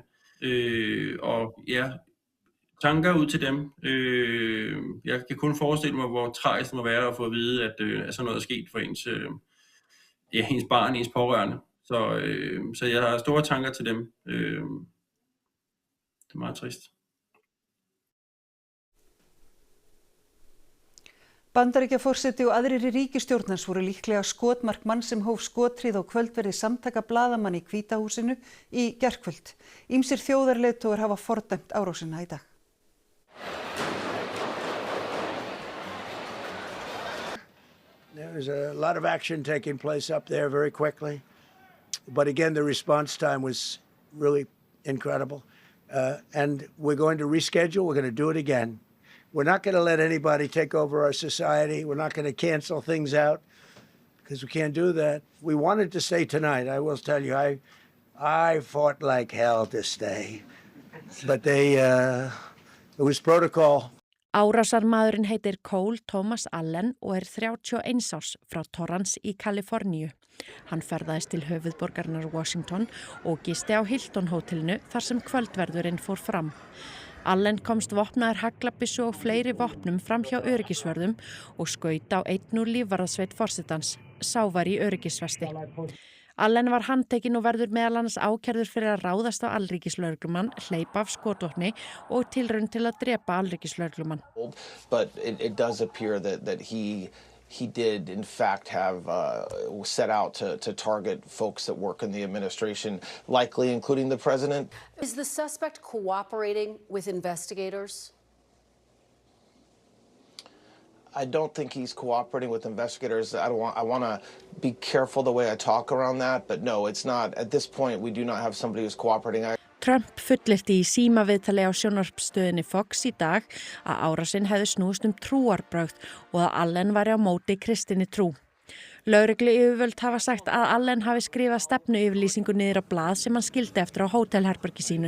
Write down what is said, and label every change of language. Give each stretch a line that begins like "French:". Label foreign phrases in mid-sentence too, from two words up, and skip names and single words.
Danish: Og ja, tanker ud til dem. Jeg kan kun forestille mig, hvor tragisk det må være at få at vide, at sådan noget er sket for ens barn, ens pårørende. Så jeg har store tanker til dem. Det er meget trist.
Icelandic: Bandaríkjaforseti og aðrir í ríkisstjórnans voru líklega skotmark mann sem hóf skothríð á kvöldverði samtaka blaðamanna í Hvíta húsinu í gærkvöld. Ýmsir þjóðarleiðtogar hafa fordæmt árásina í dag.
English: There was a lot of action taking place up there very quickly. But again, the response time was really incredible. And we're going to reschedule. We're going to do it again. We're not going to let anybody take over our society. We're not going to cancel things out because we can't do that. We wanted to stay tonight. I will tell you, I fought like hell to stay. But it was protocol.
Icelandic: Árásarmaðurinn heitir Cole Thomas Allen og er 31 árs frá Torrance í Kaliforníu. Hann ferðaðist til höfuðborgarinnar Washington og gisti á Hilton hótelinu þar sem kvöldverðurinn fór fram. Allen komst vopnaður haglabyssu og fleiri vopnum fram hjá öryggisvörðum og skaut á einn úr lífvarðasveit forsetans. Sá var í öryggisvesti. Allen var handtekinn og verður meðal annars ákærður fyrir að ráðast á alríkislögreglumann, hleypa af skotvopni og tilraun til að drepa alríkislögreglumann.
English: But it does appear that he did in fact have set out to target folks that work in the administration, likely including the president. Is the suspect cooperating with investigators? I don't think he's cooperating with investigators. I want to be careful the way I talk around that, but no, it's not. At this point, we do not have somebody who's cooperating.
Icelandic: Trump fullyrti í símaviðtali á sjónvarpsstöðinni Fox í dag að árásinn hefði snúist trúarbrögð og að Allen væri á móti kristinni trú. Lögregluyfirvöld hafa sagt að Allen hafi skrifað stefnuyfirlýsingu niður á blað sem hann skildi eftir á hótelherbergi sínu.